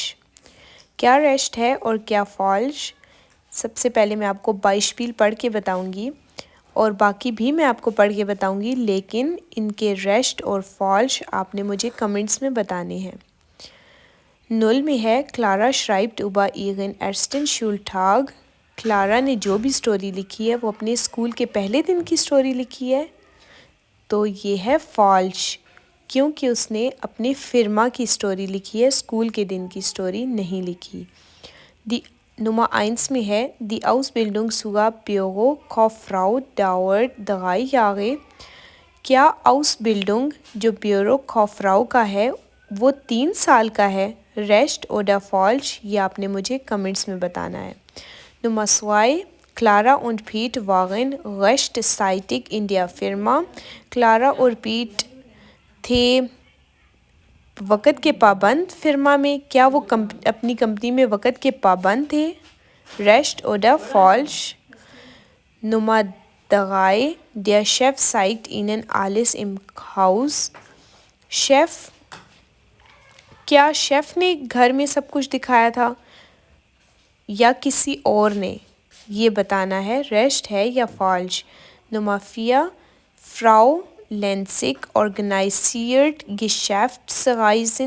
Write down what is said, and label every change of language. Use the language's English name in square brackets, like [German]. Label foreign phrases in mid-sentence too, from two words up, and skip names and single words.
[Urdu] کیا ریشٹ ہے اور کیا فالج؟ سب سے پہلے میں آپ کو بائشپیل پڑھ کے بتاؤں گی اور باقی بھی میں آپ کو پڑھ کے بتاؤں گی، لیکن ان کے ریشٹ اور فالج آپ نے مجھے کمنٹس میں بتانے ہیں۔ [German] نل [Urdu] میں ہے [German] Clara schreibt über ihren ersten Schultag۔ [Urdu] کلارا نے جو بھی سٹوری لکھی ہے وہ اپنے اسکول کے پہلے دن کی سٹوری لکھی ہے، تو یہ ہے فالج، کیونکہ اس نے اپنے فرما کی سٹوری لکھی ہے، اسکول کے دن کی سٹوری نہیں لکھی۔ [German] دی [Urdu] نمبر 1 میں ہے [German] دی Ausbildung zur Bürokauffrau dauert 3 Jahre۔ [Urdu] کیا Ausbildung جو Bürokauffrau کا ہے وہ 3 سال کا ہے؟ [German] richtig oder falsch یہ آپ نے مجھے کمنٹس میں بتانا ہے۔ نمبر 2 Clara und Pete waren rechtzeitig in der Firma۔ [Urdu] کلارا اور پیٹ تھے وقت کے پابند فرما میں، کیا وہ اپنی کمپنی میں وقت کے پابند تھے؟ [German] richtig oder falsch. نمبر 3 Der Chef zeigt ihnen alles im Haus۔ [Urdu] شیف، کیا شیف نے گھر میں سب کچھ دکھایا تھا یا کسی اور نے؟ یہ بتانا ہے ریسٹ ہے یا فالج۔ [German] نمبر 4 Frau Lenzig organisiert Geschäftsreisen۔